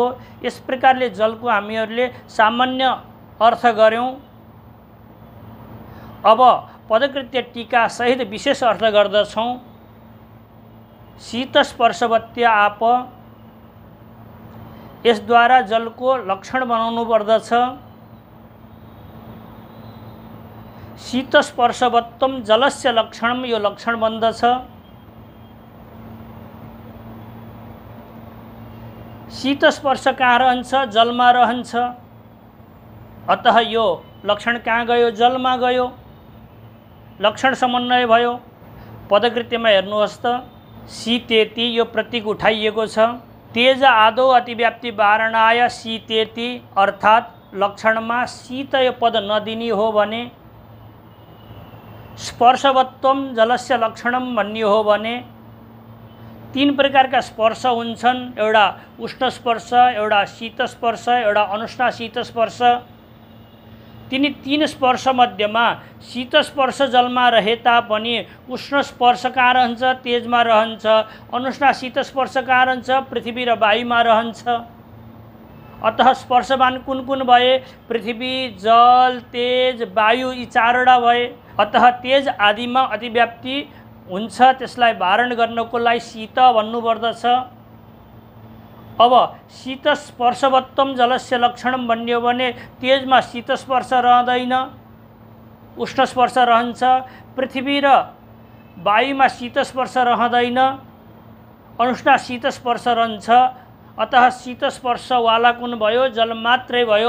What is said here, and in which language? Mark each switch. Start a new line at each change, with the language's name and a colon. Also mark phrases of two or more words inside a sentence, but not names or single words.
Nepali: यस प्रकारले जलको हामीहरूले सामान्य अर्थ गर्यौं। अब पदकृत्य टीका सहित विशेष अर्थ गर्दछौं।
Sanskrit: शीत स्पर्शवत्य आप,
Nepali: यसद्वारा जलको लक्षण बनाउनु पर्दछ।
Sanskrit: शीत स्पर्शवत्तम जलस्य लक्षणम,
Nepali: यो लक्षण बन्दछ। शीत स्पर्श कहाँ रहन्छ? जलमा रहन्छ। अतः यो लक्षण कहाँ गयो? जलमा गयो। लक्षण समन्वय भयो। पदकृत्यमा हेर्नुहोस् त, शीतेति यो प्रतीक उठाइएको छ।
Sanskrit: तेज आदौ अतिव्याप्ति वारणाय शीतेति,
Nepali: अर्थात् लक्षणमा शीत यो पद नदिनी हो भने,
Sanskrit: स्पर्शवत्वम जलस्य लक्षणम
Nepali: भन्ने हो भने, तीन प्रकारका स्पर्श हुन्छन्, एउटा उष्ण स्पर्श, एउटा शीत स्पर्श, एउटा अनुष्णा शीत स्पर्श। तिनी तीन स्पर्श मध्येमा शीत स्पर्श जलमा रहे तापनि उष्ण स्पर्श कहाँ रहन्छ? तेजमा रहन्छ। अनुष्णा शीत स्पर्श कहाँ रहन्छ? पृथ्वी र वायुमा रहन्छ। अतः स्पर्शवान कुन कुन भए? पृथ्वी, जल, तेज, वायु, यी चारवटा भए। अतः तेज आदिमा अतिव्याप्ति हुन्छ, त्यसलाई वारण गर्नको लागि शीत भन्नुपर्दछ। अब
Sanskrit: शीत स्पर्शवत्तम जलस्य लक्षणम
Nepali: भन्यो भने तेजमा शीत स्पर्श रहँदैन, उष्ण स्पर्श रहन्छ। पृथ्वी र वायुमा शीत स्पर्श रहँदैन, अनुष्णा शीत स्पर्श रहन्छ। अतः शीत स्पर्शवाला कुन भयो? जल मात्रै भयो।